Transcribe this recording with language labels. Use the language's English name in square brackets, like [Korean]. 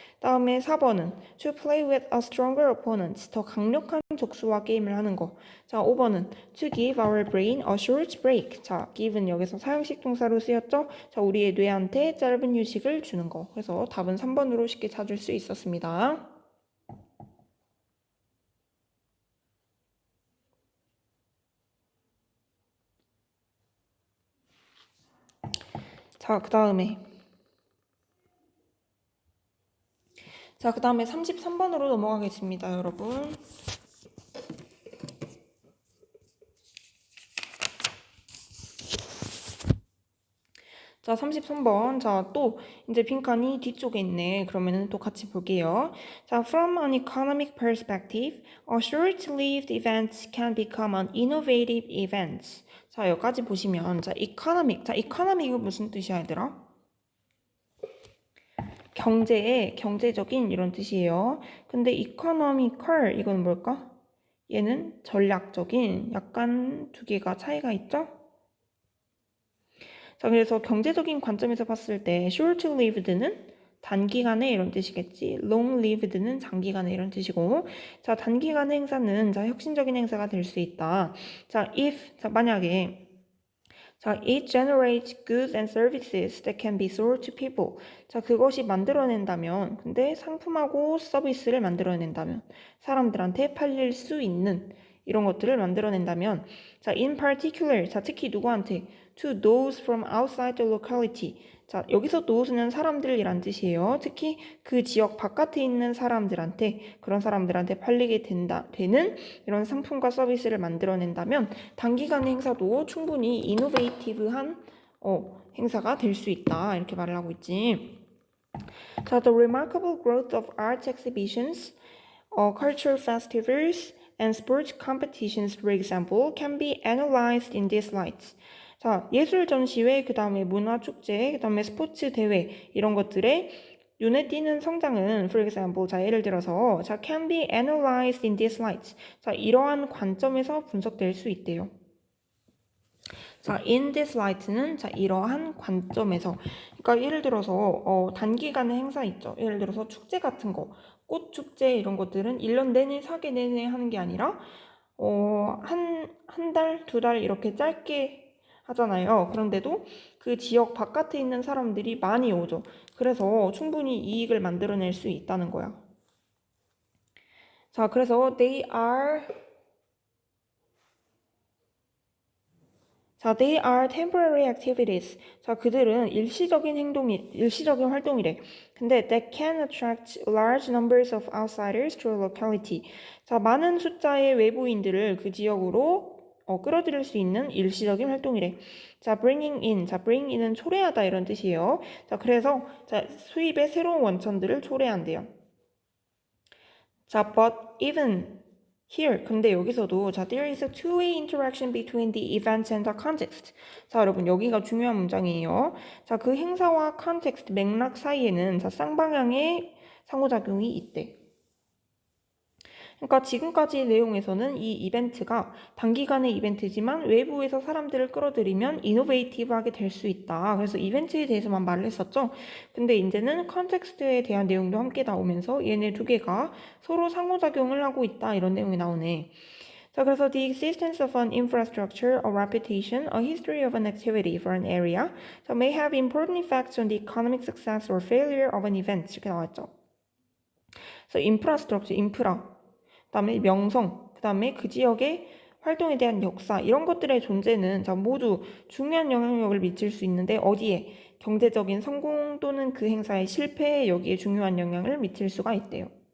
[Korean] 다음에 4번은 [English] to play with a stronger opponent. [Korean] 더 강력한 적수와 게임을 하는 거. [English] 자, 5번은 to give our brain a short break. [Korean] 자, give는 여기서 사용식 동사로 쓰였죠? 자, 우리의 뇌한테 짧은 휴식을 주는 거. 그래서 답은 3번으로 쉽게 찾을 수 있었습니다. 자, 그 다음에 33번으로 넘어가겠습니다, 여러분. 자, 33번. 자, 또 이제 빈칸이 뒤쪽에 있네. 그러면은 또 같이 볼게요. [English] 자, from an economic perspective, a short-lived event can become an innovative event. [Korean] 자, 여기까지 보시면 자, economic. 자, economic은 무슨 뜻이야, 얘들아? 경제적인 이런 뜻이에요. 근데 economical 이건 뭘까? 얘는 전략적인 약간 두 개가 차이가 있죠? 자, 그래서 경제적인 관점에서 봤을 때 short-lived는 단기간에 이런 뜻이겠지. long-lived는 장기간에 이런 뜻이고. 자, 단기간의 행사는 자, 혁신적인 행사가 될 수 있다. [English] 자, 자, 만약에 자, it generates goods and services that can be sold to people. [Korean] 자, 그것이 만들어낸다면, 근데 상품하고 서비스를 만들어낸다면, 사람들한테 팔릴 수 있는 이런 것들을 만들어낸다면, 자, [English] in particular, [Korean] 자, 특히 누구한테? [English] To those from outside the locality. [Korean] 자, 여기서 those는 사람들이란 뜻이에요. 특히 그 지역 바깥에 있는 사람들한테, 그런 사람들한테 팔리게 되는 이런 상품과 서비스를 만들어낸다면 단기간의 행사도 충분히 이노베이티브한 행사가 될 수 있다. 이렇게 말을 하고 있지. [English] 자, the remarkable growth of art exhibitions, cultural festivals, and sports competitions, for example, can be analyzed in this light. [Korean] 자, 예술 전시회, 그 다음에 문화 축제, 그 다음에 스포츠 대회 이런 것들의 눈에 띄는 성장은, for example, 자, 예를 들어서 자, [English] can be analyzed in this light. [Korean] 자, 이러한 관점에서 분석될 수 있대요. 자, [English] in this light [Korean] 는 자, 이러한 관점에서. 그러니까 예를 들어서 단기간의 행사 있죠. 예를 들어서 축제 같은 거, 꽃 축제 이런 것들은 1년 내내 사계 내내 하는 게 아니라 한 달, 두 달 이렇게 짧게 하잖아요. 그런데도 그 지역 바깥에 있는 사람들이 많이 오죠. 그래서 충분히 이익을 만들어낼 수 있다는 거야. [English] 자, 그래서 they are temporary activities. [Korean] 자, 그들은 일시적인 활동이래. [English] 근데 that can attract large numbers of outsiders to a locality. [Korean] 자, 많은 숫자의 외부인들을 그 지역으로 끌어들일 수 있는 일시적인 활동이래. [English] 자, bringing in. [Korean] 자, bring in은 초래하다 이런 뜻이에요. 자, 그래서 자, 수입의 새로운 원천들을 초래한대요. [English] 자, but even here. [Korean] 근데 여기서도 [English] 자, there is a two-way interaction between the event and the context. [Korean] 자, 여러분 여기가 중요한 문장이에요. 자, 그 행사와 context 맥락 사이에는 자, 쌍방향의 상호작용이 있대. 그러니까 지금까지 내용에서는 이 이벤트가 단기간의 이벤트지만 외부에서 사람들을 끌어들이면 이노베이티브하게 될 수 있다. 그래서 이벤트에 대해서만 말을 했었죠. 근데 이제는 컨텍스트에 대한 내용도 함께 나오면서 얘네 두 개가 서로 상호작용을 하고 있다. 이런 내용이 나오네. [English] 자, 그래서 the existence of an infrastructure, a reputation, a history of an activity for an area so may have important effects on the economic success or failure of an event. [Korean] 이렇게 나왔죠. 그래서 infrastructure, 인프라, 그다음에 명성, 그다음에 그 지역의 활동에 대한 역사 이런 것들의 존재는 자, 모두 중요한 영향력을 미칠 수 있는데 어디에? 경제적인 성공 또는 그 행사의 실패에 여기에 중요한 영향을 미칠 수가 있대요.